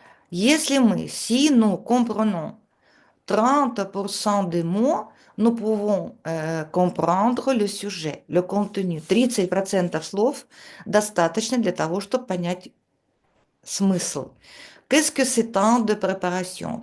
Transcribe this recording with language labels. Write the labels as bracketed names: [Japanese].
[Russian] Если мы, [French] si nous comprenons 30% des mots, nous pouvons comprendre le sujet, le contenu. [Russian] 30% слов достаточно для того, чтобы понять смысл. [French] Qu'est-ce que c'est temps de préparation?